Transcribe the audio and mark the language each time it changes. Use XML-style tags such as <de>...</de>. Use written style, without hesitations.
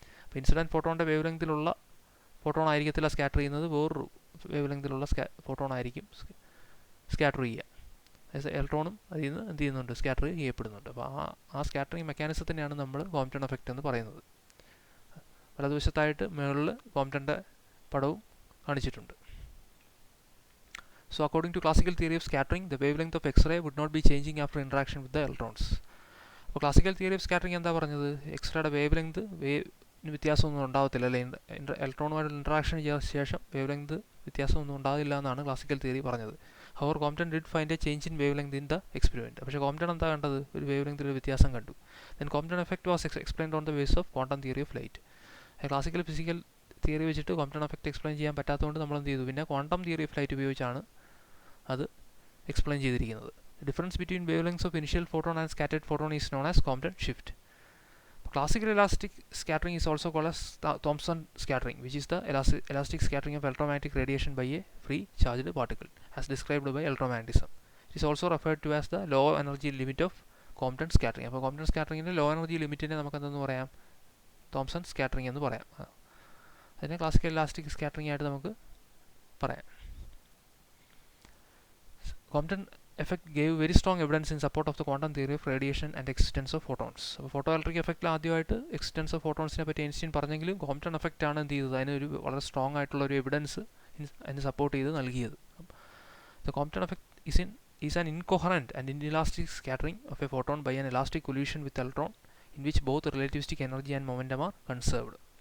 <ml>അപ്പോൾ incident ഫോട്ടോണിൻ്റെ wave ലെങ്തിലുള്ള photon ആയിരിക്കത്തില്ല scatter ചെയ്യുന്നത്, വേറൊരു വേവ് ലെങ്തിലുള്ള ഫോട്ടോൺ ആയിരിക്കും സ്കാറ്റർ ചെയ്യുക. ഇലക്ട്രോണും അതിൽ നിന്ന് എന്ത് ചെയ്യുന്നുണ്ട്, സ്കാറ്റർ ചെയ്യപ്പെടുന്നുണ്ട്. അപ്പോൾ ആ സ്കാറ്ററിങ് മെക്കാനിസത്തിനെയാണ് നമ്മൾ കോംപ്റ്റൺ എഫക്റ്റ് എന്ന് പറയുന്നത്. വലതുവശത്തായിട്ട് മുകളിൽ കോംപ്റ്റൻ്റെ പടവും കാണിച്ചിട്ടുണ്ട്.</ml> <en>So according to classical theory of scattering, the wavelength of X-ray would not be changing after interaction with the electrons.</en> <ml>അപ്പോൾ ക്ലാസിക്കൽ തിയറി ഓഫ് സ്കാറ്ററിങ് എന്താ പറഞ്ഞത്, എക്സ്റേയുടെ വേവ് ലെങ്ത് വ്യത്യാസമൊന്നും ഉണ്ടാകത്തില്ല, അല്ലെ ഇലക്ട്രോണുമായിട്ട് ഇൻട്രാക്ഷൻ ചെയ്ത ശേഷം വേവ് ലെങ്ത് വ്യത്യാസമൊന്നും ഉണ്ടാകില്ല എന്നാണ് ക്ലാസിക്കൽ തിയറി പറഞ്ഞത്.</ml> <en>However Compton did find a change in wave length in the experiment.</en> <ml>പക്ഷേ കോംപ്റ്റൺ എന്താ കണ്ടത്, ഒരു വേവ് ലെങ്തിൽ ഒരു വ്യത്യാസം കണ്ടു.</ml> <en>Then Compton effect was explained on the base of quantum theory of light.</en> <ml>Classical physical theory വെച്ചിട്ട് Compton effect explain ചെയ്യാൻ പറ്റാത്തതുകൊണ്ട് നമ്മൾ എന്ത് ചെയ്തു, പിന്നെ ക്വാണ്ടം തിയറി ഓഫ് ലൈറ്റ് ഉപയോഗിച്ചാണ് അത് എക്സ്പ്ലെയിൻ ചെയ്തിരിക്കുന്നത്.</ml> <en>Difference between wave lengths of initial photon and scattered photon is known as Compton shift. Classical elastic scattering is also called as Thomson scattering, which is the elastic scattering of electromagnetic radiation by a free charged particle, as described by electromagnetism. It is also referred to as the low energy limit of Compton scattering.</en> <ml>അപ്പോൾ Compton സ്കാറ്ററിങ്ങിൻ്റെ low energy ലിമിറ്റിനെ നമുക്ക് എന്തെന്ന് പറയാം, Thomson scattering എന്ന് പറയാം. അതിനെ classical elastic scattering ആയിട്ട് നമുക്ക് പറയാം.</ml> <en>Compton effect gave very strong evidence in support of the quantum theory of radiation and existence of photons.</en> <ml>അപ്പോൾ ഫോട്ടോ ഇലക്ട്രിക് എഫക്റ്റിൽ ആദ്യമായിട്ട് എക്സിസ്റ്റൻസ് ഓഫ് ഫോട്ടോൺസിനെ പറ്റി ഐൻസ്റ്റീൻ പറഞ്ഞെങ്കിലും കോംപ്റ്റൺ എഫക്റ്റ് ആണ് എന്ത് ചെയ്തത്, അതിനൊരു വളരെ സ്ട്രോങ് ആയിട്ടുള്ള ഒരു എവിഡൻസ് അതിന് സപ്പോർട്ട് ചെയ്ത് നൽകിയത്.</ml> <en>The Compton effect is an incoherent and inelastic scattering of a photon by an elastic collision with electron in which both relativistic energy and momentum are conserved.</en>